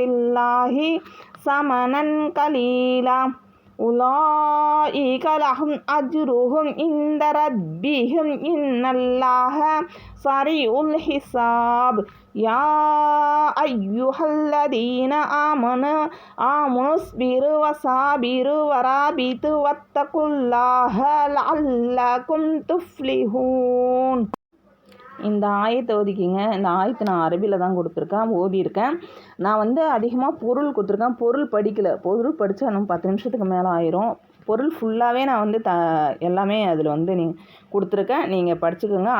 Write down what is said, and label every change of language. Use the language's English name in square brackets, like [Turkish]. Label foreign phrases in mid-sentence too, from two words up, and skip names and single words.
[Arabic] الله ثمنا قليلا أولئك لهم أجرهم عند ربهم إن الله سريع الحساب يا أيها الذين آمنوا اصبروا وصابروا ورابطوا واتقوا الله لعلكم تفلحون. [Tamil] இந்த ஆயத்தை ஓதிக்கிங்க. இந்த ஆயத்தை நான் அரபியில் தான் கொடுத்துருக்கேன், ஓதியிருக்கேன். நான் அதிகமாக பொருள் கொடுத்துருக்கேன், பொருள் படிக்கலை. பொருள் படித்தா இன்னும் 10 நிமிஷத்துக்கு மேலே ஆயிரும். பொருள் ஃபுல்லாகவே நான் எல்லாமே அதில் கொடுத்துருக்கேன். நீங்கள் படிச்சுக்கோங்க.